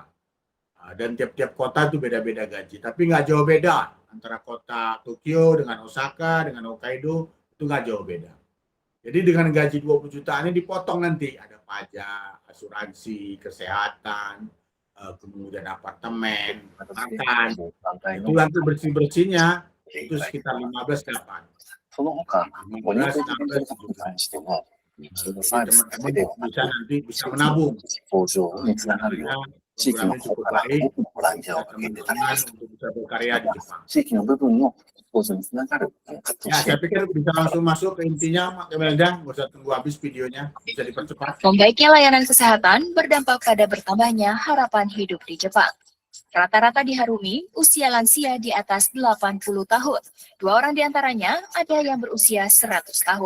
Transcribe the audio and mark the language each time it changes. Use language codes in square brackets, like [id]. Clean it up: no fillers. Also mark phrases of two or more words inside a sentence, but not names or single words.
[id] Dan tiap-tiap kota itu beda-beda gaji, tapi nggak jauh beda antara kota Tokyo dengan Osaka dengan Hokkaido, itu nggak jauh beda. Jadi dengan gaji 20 jutaan ini dipotong nanti ada pajak, asuransi, kesehatan, kemudian apartemen, makan, itu nanti bersih-bersihnya itu sekitar 15 ke 8. [ja] その他、お肉 [id] 15, [ja] 事業 [id] 16, [ja] に関 [id] 17. [ja] しても、そのサー [id] Jadi [ja] ビスだけ [id] teman-teman [ja] ではな [id] bisa [ja] く、 [id] nanti bisa [ja] 地域の [id] menabung. [ja] 向上につながるよう [id] Karena [ja] に、地域の [id] programnya [ja] 方 [id] cukup [ja] から [id] baik [ja] 多くのボランティア [id] ya [ja] をかけていただき [id] teman-teman [ja] ます。 [id] untuk bisa berkarya [ja] ま [id] di [ja] た、 [id] Jepang. [ja] 地域の部分の向上につながる活動 [id] Ya, [ja] 支援 [id] saya pikir bisa langsung masuk ke intinya, Mak Kemelda. Nggak usah tunggu habis videonya. Bisa dipercepat. Membaiknya layanan kesehatan berdampak pada bertambahnya harapan hidup di Jepang. Rata-rata diharumi usia lansia di atas 80 tahun. 2 orang diantaranya ada yang berusia 100 tahun.